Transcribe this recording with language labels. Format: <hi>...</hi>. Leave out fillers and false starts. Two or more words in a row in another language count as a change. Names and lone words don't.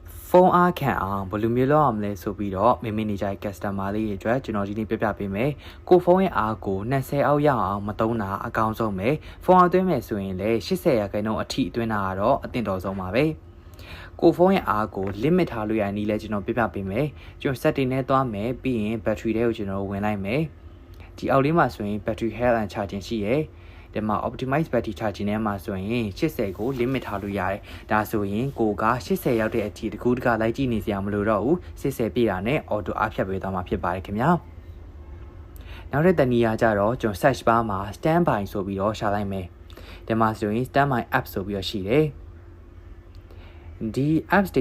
<my>ဖုန်းအားခံအောင်ဘယ်လိုမျိုးလုပ်အောင်လဲဆိုပြီးတော့မိမိနေကြတဲ့ customer လေးတွေအတွက်ကျွန်တော်ဒီနေ့ပြပြပေးမယ်ကိုဖုန်းရဲ့အားကို20အောက်ရအောင်မသုံးတာအကောင်းဆုံးပဲဖုန်းအားသွင်းမယ်ဆိုရင်လည်း80ရာခိုင်နှုန်းအထိအတွင်းတာကတော့အသင့်တော်ဆုံးပါပဲကိုဖုန်းရဲ့အားကို limit ထားလို့ရတဲ့နည်းလဲကျွန်တော်ပြပြပေးမယ်ကျွန်တော် setting နဲ့ သွားမယ်ပြီးရင် battery တွေကိုကျွန်တော်ဝင်လိုက်မယ်ဒီအောက်လေးမှာဆိုရင်</my> <en>battery health and charging</en> <my>ရှိရယ်ဒီမှာ</my> <en>optimize battery charging</en> <my>နဲ့မှာဆိုရင်80ကို limit ထားလို့ရတယ်ဒါဆိုရင်ကိုက80ရောက်တဲ့အထိတကူတကလိုက်ကြည့်နေစရာမလို တော့ဘူး80ပြည့်တာနဲ့ auto အားဖြတ်ပေးသွားမှာဖြစ်ပါတယ်ခင်ဗျာနောက်တဲ့တနည်းအားကြတော့ကျွန်တော်</my> <en>search bar</en> <my>မှာ standby ဆိုပြီးတော့ရှာလိုက်မယ်ဒီမှာဆိုရင်</my> <en>standby app</en> <my>ဆိုပြီးတော့ရှိတယ်ဒီ apps တွေ</my>